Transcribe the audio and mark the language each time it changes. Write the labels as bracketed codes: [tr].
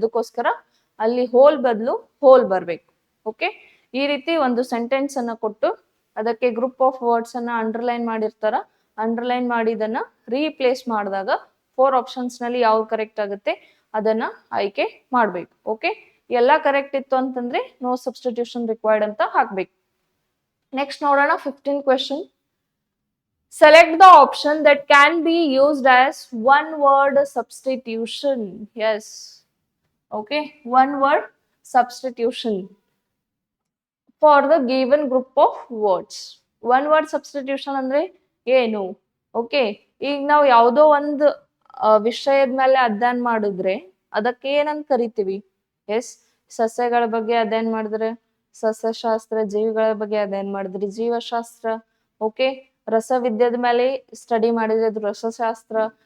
[kn] ಅದಕ್ಕೋಸ್ಕರ ಅಲ್ಲಿ ಹೋಲ್ ಬದಲು ಹೋಲ್ ಬರ್ಬೇಕು. ಓಕೆ, ಈ ರೀತಿ ಒಂದು ಸೆಂಟೆನ್ಸ್ ಅನ್ನ ಕೊಟ್ಟು ಅದಕ್ಕೆ ಗ್ರೂಪ್ ಆಫ್ ವರ್ಡ್ಸ್ ಅನ್ನ ಅಂಡರ್ಲೈನ್ ಮಾಡಿರ್ತಾರ. ಅಂಡರ್ಲೈನ್ ಮಾಡಿದನ್ನ ರೀಪ್ಲೇಸ್ ಮಾಡಿದಾಗ 4 ಆಪ್ಷನ್ಸ್ ನಲ್ಲಿ ಯಾವ್ದು ಕರೆಕ್ಟ್ ಆಗುತ್ತೆ ಅದನ್ನ ಆಯ್ಕೆ ಮಾಡ್ಬೇಕು. ಓಕೆ, ಎಲ್ಲ ಕರೆಕ್ಟ್ ಇತ್ತು ಅಂತಂದ್ರೆ ನೋ ಸಬ್ಸ್ಟಿಟ್ಯೂಷನ್ ರಿಕ್ವೈರ್ಡ್ ಅಂತ ಹಾಕ್ಬೇಕು. ನೆಕ್ಸ್ಟ್ ನೋಡೋಣ 15th question. [en] Select the option that can be used as one word substitution. Yes. Okay, one word substitution for the given group of words. [kn] One word substitution ಅಂದ್ರೆ ಏನು? Okay, ಈಗ ನಾವು ಯಾವುದೋ ಒಂದು ವಿಷಯದ ಮೇಲೆ ಅಧ್ಯಯನ ಮಾಡಿದ್ರೆ ಅದಕ್ಕೆ ಏನಂತ ಕರಿತೀವಿ? ಎಸ್, ಸಸ್ಯಗಳ ಬಗ್ಗೆ ಅಧ್ಯಯನ ಮಾಡಿದ್ರೆ ಸಸ್ಯಶಾಸ್ತ್ರ, ಜೀವಿಗಳ ಬಗ್ಗೆ ಅಧ್ಯಯನ ಮಾಡಿದ್ರೆ ಜೀವಶಾಸ್ತ್ರ. ಓಕೆ, ರಸವಿದ್ಯದ ಮೇಲೆ ಸ್ಟಡಿ ಮಾಡಿದ್ರೆ ಅದು ರಸಶಾಸ್ತ್ರ.